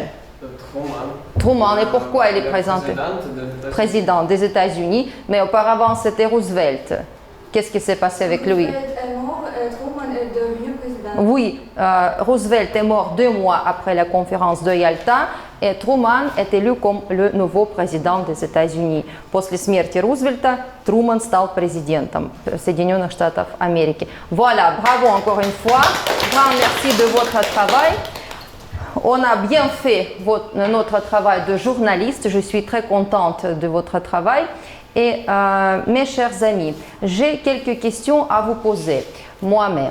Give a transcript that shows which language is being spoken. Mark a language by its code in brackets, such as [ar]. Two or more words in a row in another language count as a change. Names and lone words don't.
[fr] Truman, et pourquoi il est présenté? Président des États-Unis, mais auparavant c'était Roosevelt. Qu'est-ce qui s'est passé avec lui? Roosevelt est mort, Truman est devenu président. Oui, Roosevelt est mort 2 mois après la conférence de Яльта, et Truman est élu comme le nouveau président des États-Unis. [ru] После смерти Рузвельта Труман стал президентом Соединенных Штатов Америки. [fr] Voilà, bravo encore une fois. Grand merci de votre travail. On a bien fait notre travail de journaliste. Je suis très contente de votre travail. Et mes chers amis, j'ai quelques questions à vous poser moi-même.